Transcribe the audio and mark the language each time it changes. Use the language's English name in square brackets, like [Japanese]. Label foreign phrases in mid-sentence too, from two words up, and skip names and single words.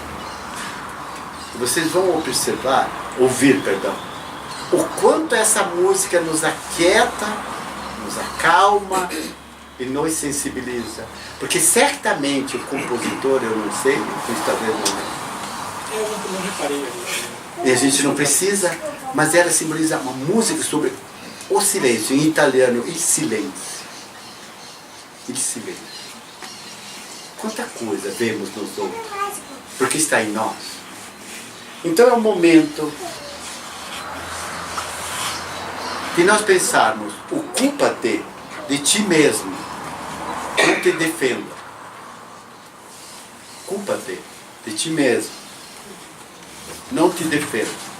[Portuguese] Vocês vão ouvir, o quanto essa música nos aquieta, nos acalma e nos sensibiliza. Porque certamente o compositor, eu não sei, talvez não. Eu não reparei ali. E a gente não precisa, mas ela simboliza uma música sobre o silêncio, em italiano, [Italian] il silenzio. Il silenzio. [Portuguese] Quanta coisa vemos nos outros, porque está em nós. Então é um momento de nós pensarmos: ocupa-te de ti mesmo, não te defenda. Ocupa-te de ti mesmo, não te defenda.